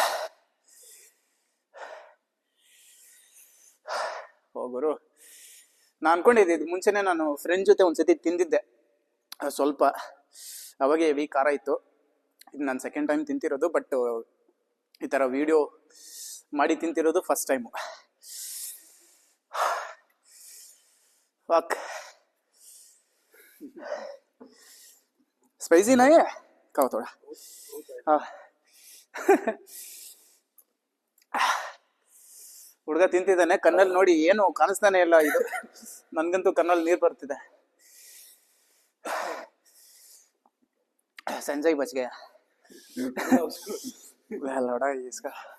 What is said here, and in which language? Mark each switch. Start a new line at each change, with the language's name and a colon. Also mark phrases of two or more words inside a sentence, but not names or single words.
Kannada: ಹೋಗೋರು ನಾನು ಅನ್ಕೊಂಡಿದ್ದೆ ಇದು ಮುಂಚೆನೆ ನಾನು ಫ್ರೆಂಡ್ ಜೊತೆ ಒಂದ್ಸತಿ ತಿಂದಿದ್ದೆ ಸ್ವಲ್ಪ, ಅವಾಗೆ ಹೆವಿ ಖಾರ ಇತ್ತು. ಇದು ನಾನು
English: second time
Kannada: ತಿಂತಿರೋದು, ಬಟ್ ಈ ಥರ ವಿಡಿಯೋ ಮಾಡಿ ತಿಂತಿರೋದು
English: first time.
Hindi: स्पाइसी नहीं है, खाओ थोड़ा. हाँ.
Kannada: ಹುಡುಗ ತಿಂತಿದ್ದಾನೆ. ಕಣ್ಣಲ್ಲಿ ನೋಡಿ ಏನು ಕಾಣಿಸ್ತಾನೆ ಇಲ್ಲ. ಇದು ನನ್ಗಂತೂ ಕಣ್ಣಲ್ಲಿ ನೀರು ಬರ್ತಿದೆ.
Hindi: संजय बच गया लौडा इसका.